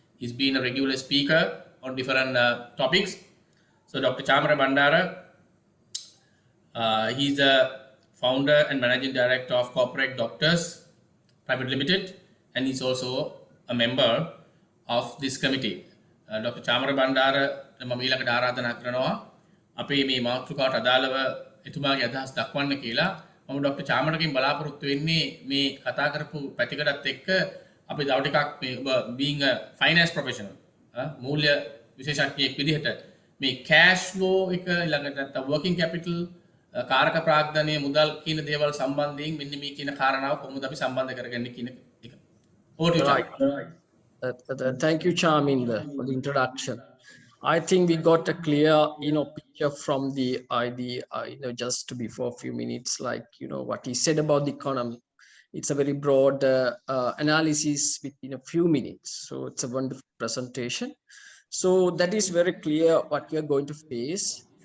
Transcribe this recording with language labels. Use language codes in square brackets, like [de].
[en] He's been a regular speaker on different topics. So Dr. Chamara Bandara, he's the founder and managing director of Corporate Doctors Private Limited, and he's also a member of this committee. Dr. [si] Chamara Bandara, මම ඊළඟට ආරාධනා කරනවා අපේ මේ මාතෘකාවට අදාළව එතුමාගේ අදහස් දක්වන්න කියලා. මම ඩොක්ටර් චාමරගෙන් බලාපොරොත්තු වෙන්නේ මේ කතා කරපු පැතිකඩත් එක්ක අපි තව ටිකක් මේ ඔබ [en] being a finance professional [si] මූල්‍ය විශේෂඥයෙක් විදිහට මේ cash flow එක ඊළඟට නැත්නම් working capital කාරක ප්‍රාග්ධනය මුදල් කියන දේවල් සම්බන්ධයෙන් මෙන්න මේ කියන කාරණාව කොහොමද අපි සම්බන්ධ කරගන්නේ කියන එක. [en] Over to you, Right. Thank you, Charminder, for the introduction. I think we got a clear, picture from the just before a few minutes, like, what he said about the economy. It's a very broad analysis within a few minutes. So it's a wonderful presentation. So that is very clear what we are going to face.